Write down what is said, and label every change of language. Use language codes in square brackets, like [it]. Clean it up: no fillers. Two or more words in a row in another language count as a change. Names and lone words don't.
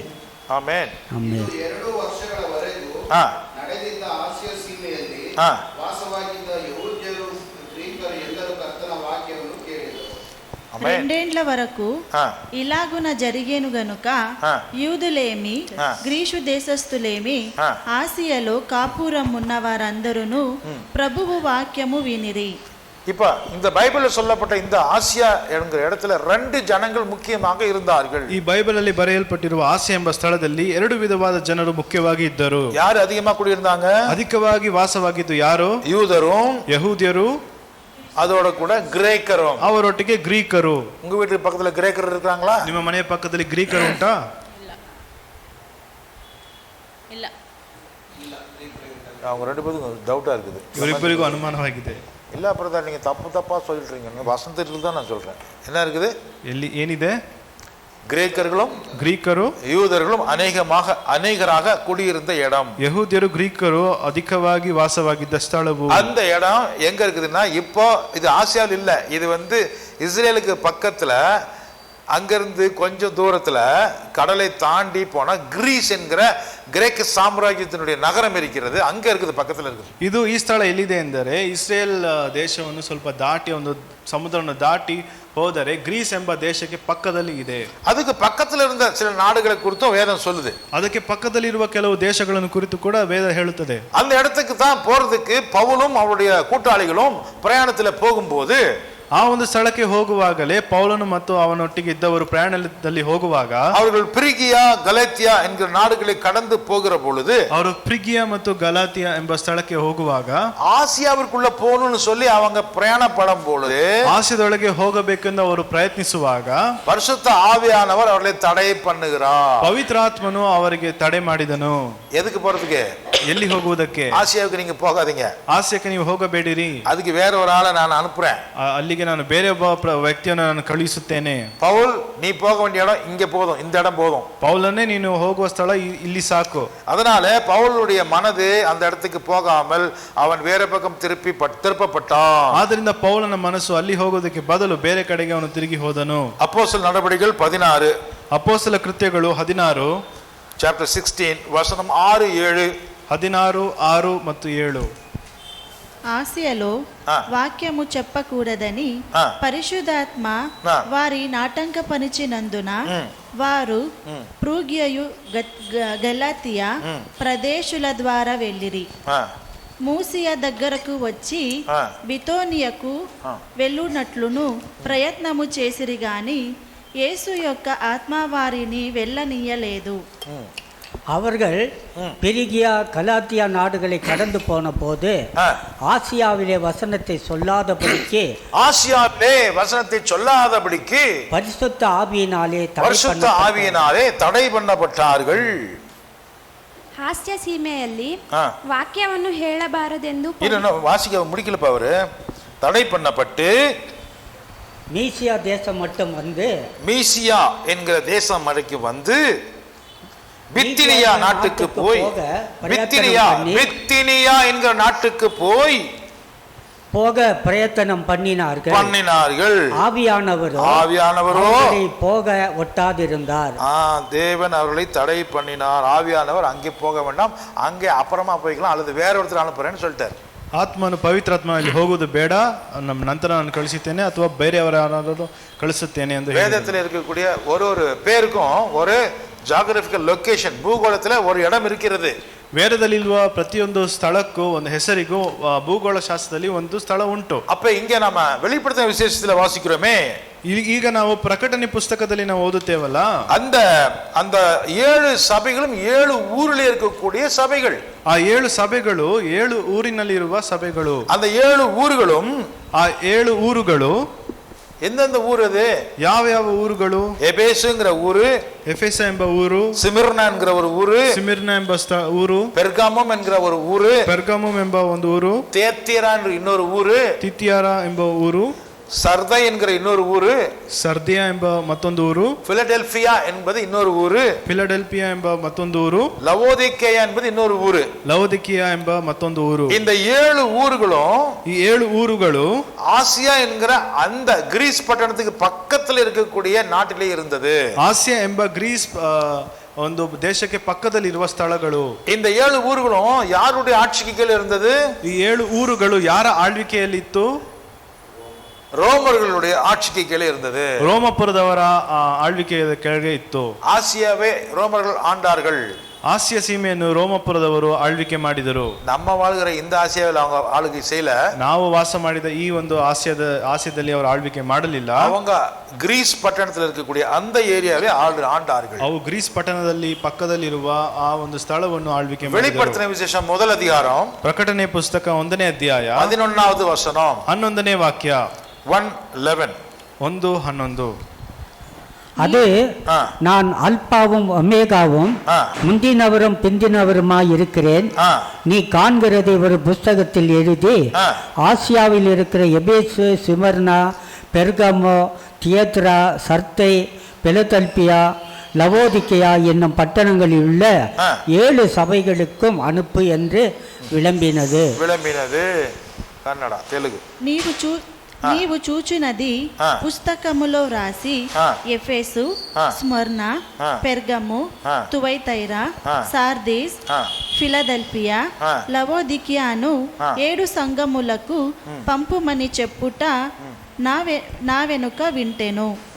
[ta] ஆமென். ஆமென். [kn] 2 ವರ್ಷಗಳವರೆಗೂ ನಡೆದಿದ್ದ ಆಸಿಯಾ ಸೀಮೆಯಲ್ಲಿ ವಾಸವಾಗಿದ್ದ ಯೆಹೂದ್ಯರು ಗ್ರೀಕರು ಎಲ್ಲರೂ ಕರ್ತನ ವಾಕ್ಯವನ್ನು ಕೇಳಿದರು. [te] 2 ఏండ్ల వరకు ఇలాగున జరిగేను గనుక యూదులేమి గ్రీసు దేశస్థులేమి ఆసియాలో కాపురం ఉన్న వారందరూ ప్రభువు వాక్యము వినిరి. [ta] இப்ப இந்த பைபிள்ல சொல்லப்பட்ட இந்த ஆசியா என்கிற இடத்துல 2 ஜனங்கள் முக்கியமாக இருந்தார்கள். [kn] ಈ ಬೈಬಲಲ್ಲಿ ಬರೆಯಲ್ಪಟ್ಟಿರುವ ಆಸಿಯಾ ಎಂಬ ಸ್ಥಳದಲ್ಲಿ 2 ವಿಧವಾದ ಜನರು ಮುಖ್ಯವಾಗಿ ಇದ್ದರು. [ta] ಯಾರು அதிகமாக குடியிருந்தாங்க? [kn] ಅಧಿಕವಾಗಿ ವಾಸವಾಗಿದ್ದು ಯಾರು? [ta] யூதரும், [kn] ಯಹೂದ್ಯರು, [ta] அதோட கூட கிரேக்கரும். [kn] ಅವರೊಟ್ಟಿಗೆ ಗ್ರೀಕರು. [ta] உங்க வீட்டுக்கு பக்கத்துல கிரேக்கர் இருக்காங்களா? [kn] ನಿಮ್ಮ ಮನೆಯ ಪಕ್ಕದಲ್ಲಿ ಗ್ರೀಕರು ಉಂಟಾ? ಇಲ್ಲ. [ta] அவங்க 2 பேருக்கும் டவுட்டா இருக்குது. [kn] ಇವರಿಬ್ಬರಿಗೂ ಅನುಮಾನವಾಗಿದೆ. [ta] இல்ல பிரதர், நீங்க தப்பா சொல்லிட்டீங்க. வசந்தத்தில் தான் நான் சொல்றேன். என்ன இருக்குது? [kn] ಎಲ್ಲಿ ಏನಿದೆ? [ta] கிரேக்கரும் யூதர்களும் அநேகராக குடியிருந்த இடம். [kn] ಯಹೂದ್ಯರು ಗ್ರೀಕರು ಅಧಿಕವಾಗಿ ವಾಸವಾಗಿದ್ದ ಸ್ಥಳವು. [ta] அந்த இடம் எங்க இருக்குதுன்னா, இப்போ இது ஆசியாவில் இல்ல, இது வந்து இஸ்ரேலுக்கு பக்கத்துல அங்கிருந்து கொஞ்சம் தூரத்துல கடலை தாண்டி போனா கிரீஸ் என்கிற கிரேக்க சாம்ராஜ்யத்தினுடைய நகரம் இருக்கிறது, அங்க இருக்குது, பக்கத்துல இருக்குது. [kn] ಇದು ಈ ಸ್ಥಳ ಎಲ್ಲಿದೆ ಎಂದರೆ ಇಸ್ರೇಲ್ ದೇಶವನ್ನು ಸ್ವಲ್ಪ ದಾಟಿ ಒಂದು ಸಮುದ್ರವನ್ನು ದಾಟಿ ಹೋದರೆ ಗ್ರೀಸ್ ಎಂಬ ದೇಶಕ್ಕೆ ಪಕ್ಕದಲ್ಲಿ ಇದೆ. [ta] அதுக்கு பக்கத்துல இருந்த சில நாடுகளை குறித்தும் வேதம் சொல்லுது. [kn] ಅದಕ್ಕೆ ಪಕ್ಕದಲ್ಲಿರುವ ಕೆಲವು ದೇಶಗಳನ್ನು ಕುರಿತು ಕೂಡ ವೇದ ಹೇಳುತ್ತದೆ. [ta] அந்த இடத்துக்கு தான் போறதுக்கு பவுலும் அவருடைய கூட்டாளிகளும் பிரயாணத்துல போகும்போது [kn] ಆ ಒಂದು ಸ್ಥಳಕ್ಕೆ ಹೋಗುವಾಗಲೇ ಪೌಲನು ಮತ್ತು ಅವನೊಟ್ಟಿಗೆ ಇದ್ದವರು ಪ್ರಯಾಣದಲ್ಲಿ ಹೋಗುವಾಗ [ta] அவர்கள் பிரிகியா கலாத்தியா என்கிற நாடுகளை கடந்து போகிற பொழுது [kn] ಅವರು ಪ್ರಿಗಿಯಾ ಮತ್ತು ಗಲಾತಿಯಾ ಎಂಬ ಸ್ಥಳಕ್ಕೆ ಹೋಗುವಾಗ [ta] ஆசியாவிற்குள்ள போகணும்னு சொல்லி அவங்க பிரயாணப்படும் பொழுது [kn] ಆಸಿಯಾದೊಳಗೆ ಹೋಗಬೇಕೆಂದು ಅವರು ಪ್ರಯತ್ನಿಸುವಾಗ [ta] பரிசுத்த ஆவியானவர் அவர்களை தடை பண்ணுகிறார். [kn] ಪವಿತ್ರಾತ್ಮನು ಅವರಿಗೆ ತಡೆ ಮಾಡಿದನು. [ta] எதுக்கு போறதுக்கு? [kn] ಎಲ್ಲಿ ಹೋಗುವುದಕ್ಕೆ? [ta] ஆசியாவுக்கு நீங்க போகாதீங்க, [kn] ಆಸ್ಯಕ್ಕೆ ನೀವು ಹೋಗಬೇಡಿರಿ, [ta] அதுக்கு வேற ஒரு ஆளை நான் அனுப்புறேன், [kn] ಅಲ್ಲಿಗೆ ನಾನು ಬೇರೆ ಒಬ್ಬ ವ್ಯಕ್ತಿಯನ್ನು ನಾನು ಕಳುಹಿಸುತ್ತೇನೆ. [ta] பவுல் நீ போக வேண்டிய இடம் இங்க போதும், இந்த இடம் போதும். [kn] ಪೌಲನೇ ನೀನು ಹೋಗುವ ಸ್ಥಳ ಇಲ್ಲಿ ಸಾಕು. [ta] அதனால பவுலுடைய மனது அந்த இடத்துக்கு போகாமல் அவன் வேற பக்கம் திருப்பப்பட்டான். [kn] ಆದ್ರಿಂದ ಪೌಲನ ಮನಸ್ಸು ಅಲ್ಲಿ ಹೋಗೋದಕ್ಕೆ ಬದಲು ಬೇರೆ ಕಡೆಗೆ ಅವನು ತಿರುಗಿ ಹೋದನು. [ta] அப்போஸ்தலர் நடபடிகள் 16 [kn] ಅಪೊಸ್ತಲ ಕೃತ್ಯಗಳು 16 [ta] சாப்டர் 16 வசனம் 6, 7. [kn] 16, 6 ಮತ್ತು 7. [te] ఆసియాలో వాక్యము చెప్పకూడదని పరిశుద్ధాత్మ వారి నాటంక పనిచినందున వారు ఫ్రూగియయు గలాతియా ప్రదేశుల ద్వారా వెళ్ళిరి. మూసియా దగ్గరకు వచ్చి బితోనియకు వెళ్ళునట్లును ప్రయత్నము చేసిరి గాని యేసు యొక్క ఆత్మ వారిని వెళ్ళనీయలేదు. [ta] அவர்கள் பெருகியா கலாத்தியா நாடுகளை கடந்து போன போது ஆசியாவிலே வசனத்தை சொல்லாதபடிக்கு பரிசுத்த ஆவியினாலே தடை பண்ணப்பட்டார்கள். [kn] ಹಾಸ್ಯ ಸೀಮೆಯಲ್ಲಿ ವಾಕ್ಯವನ್ನು ಹೇಳಬಾರದೆಂದು [ta] வாசிக்க முடிக்கலப்பா, அவரு தடை பண்ணப்பட்டு மீசியா தேசம் மட்டும் வந்து மீசியா என்கிற தேசம் வரைக்கும் வந்து பித்தினியா நாட்டுக்கு போய் பித்தினியா என்கிற நாட்டுக்கு போக பிரயத்தனம் பண்ணினார்கள். ஆவியானவரோ போக ஒட்டாதிருந்தார். தேவன் அவர்களை தடை பண்ணினார். ஆவியானவர் அங்கே போக வேண்டாம், அங்கே அப்புறமா போய்க்கலாம், அல்லது வேற ஒருத்தர் அனுப்புறேன்னு சொல்லிட்டார். [kn] ಆತ್ಮನು ಪವಿತ್ರಾತ್ಮನಲ್ಲಿ ಹೋಗುವುದು ಬೇಡ, ನಮ್ಮ ನಂತರ ನಾನು ಕಳಿಸುತ್ತೇನೆ ಅಥವಾ ಬೇರೆಯವರ ಕಳಿಸುತ್ತೇನೆ ಎಂದು [ta] வேதத்தில் இருக்கக்கூடிய ஒரு பேருக்கும் ஒரு [en] geographical location, [ta] பூகோளத்துல ஒரு இடம் இருக்கிறது. [kn] ವೇದದಲ್ಲಿರುವ ಪ್ರತಿಯೊಂದು ಸ್ಥಳಕ್ಕೂ ಒಂದು ಹೆಸರಿಗೂ ಭೂಗೋಳ ಶಾಸ್ತ್ರದಲ್ಲಿ ಒಂದು ಸ್ಥಳ ಉಂಟು. [ta] அப்ப இங்க நம்ம வெளிப்படுத்தின விசேஷத்துல வாசிக்கிறோமே, [kn] ಈಗ ನಾವು ಪ್ರಕಟಣೆ ಪುಸ್ತಕದಲ್ಲಿ ನಾವು ಓದುತ್ತೇವಲ್ಲ, [ta] அந்த 7 சபைகளும் 7 ஊரில் இருக்கக்கூடிய சபைகள். [kn] ಆ 7 ಸಭೆಗಳು 7 ಊರಿನಲ್ಲಿರುವ ಸಭೆಗಳು. [ta] அந்த 7 ஊர்களும் [kn] ಆ 7 ಊರುಗಳು [ta] எந்தெந்த ஊர்? அது [kn] ಯಾವ ಊರುಗಳು? [ta] எபேசுங்கிற ஊரு, [kn] எபேச ಎಂಬ ಊರು, [ta] சிமிர்னா என்கிற ஒரு ஊரு, [kn] சிமிர்னா ಎಂಬ ಊರು, [ta] பெர்காமம் என்கிற ஒரு ஊரு, [kn] பெர்காமம் ಎಂಬ ಒಂದು ಊರು, [ta] தியத்திரா என்கிற இன்னொரு ஊரு, [kn] தித்தியாரா ಎಂಬ ಊರು, [ta] சர்தை என்கிற இன்னொரு ஊரு, [kn] ಸರ್ದಿಯಾ ಎಂಬ ಮತ್ತೊಂದು ಊರು, [ta] பிலடெல்பியா என்பது இன்னொரு ஊரு, [kn] பிலடெல்பியா ಎಂಬ ಮತ್ತೊಂದು ಊರು, [ta] லவோதிக்கேயா என்பது இன்னொரு ஊரு, [kn] ಲவோದಿಕಿಯಾ ಎಂಬ ಮತ್ತೊಂದು ಊರು. [ta] இந்த 7 ஊர்களும் [kn] ಈ 7 ಊರುಗಳು [ta] ஆசியா என்கிற அந்த கிரீஸ் பட்டணத்துக்கு பக்கத்துல இருக்கக்கூடிய நாட்டிலே இருந்தது. [kn] ಆಸಿಯಾ ಎಂಬ ಗ್ರೀಸ್ ಒಂದು ದೇಶಕ್ಕೆ ಪಕ್ಕದಲ್ಲಿರುವ ಸ್ಥಳಗಳು. [ta] இந்த 7 ஊர்களும் யாருடைய ஆட்சிக்கு கீழ இருந்தது? [kn] ಈ 7 ಊರುಗಳು ಯಾರ ಆಳ್ವಿಕೆಯಲ್ಲಿತ್ತು? [ta] ரோமர்களுடைய ஆட்சிக்கு கீழே இருந்தது. [kn] ರೋಮಪುರದವರ ಆಳ್ವಿಕೆಯ ಕೆಳಗೆ ಇತ್ತು. [ta] ஆசியாவை ரோமர்கள் ஆண்டார்கள். [kn] ಆಸಿಯಾ ಸೀಮೆಯನ್ನು ರೋಮಪುರದವರು ಆಳ್ವಿಕೆ ಮಾಡಿದರು. [ta] நம்ம வாழ்கிற இந்த ஆசியாவில் அவங்க ஆளுகை செய்யல. [kn] ನಾವು ವಾಸ ಮಾಡಿದ ಈ ಒಂದು ಆಸಿಯಾದಲ್ಲಿ ಅವರು ಆಳ್ವಿಕೆ ಮಾಡಲಿಲ್ಲ. [ta] அவங்க கிரீஸ் பட்டணத்தில் இருக்கக்கூடிய அந்த ஏரியாவை ஆண்டார்கள். [kn] ಅವು ಗ್ರೀಸ್ ಪಟ್ಟಣದಲ್ಲಿ ಪಕ್ಕದಲ್ಲಿರುವ ಆ ಒಂದು ಸ್ಥಳವನ್ನು ಆಳ್ವಿಕೆ ಮಾಡಿದರು. [ta] வெளிப்படுத்தின விசேஷம் முதல் அதிகாரம், [kn] ಪ್ರಕಟಣೆ ಪುಸ್ತಕ 1ನೇ ಅಧ್ಯಾಯ [ta] 11வது வசனம், [kn] 11ನೇ ವಾಕ್ಯ, 1:11. [ta] அது நான் அல்பாவும் ஒமேகாவும் முந்தினவரும் பிந்தினவருமாய் இருக்கிறேன். நீ காண்கிறதை ஒரு புஸ்தகத்தில் எழுதி ஆசியாவில் இருக்கிற எபேசு, சிமர்னா, பெர்கமோ, தியத்ரா, சர்தை, பிலதெல்பியா, லவோதிக்கேயா என்னும் பட்டணங்களில் உள்ள 7 சபைகளுக்கும் அனுப்பு என்று விளம்பினது. கன்னடா, தெலுங்கு. [te] నీవు చూచునది పుస్తకములో రాసి ఎఫెసు, స్మర్ణ, పెర్గము, తువైతైరా, సార్దీస్, ఫిలదెల్ఫియా, లవోదికియాను 7 సంఘములకు పంపుమని చెప్పుట నా వెనుక వింటెను.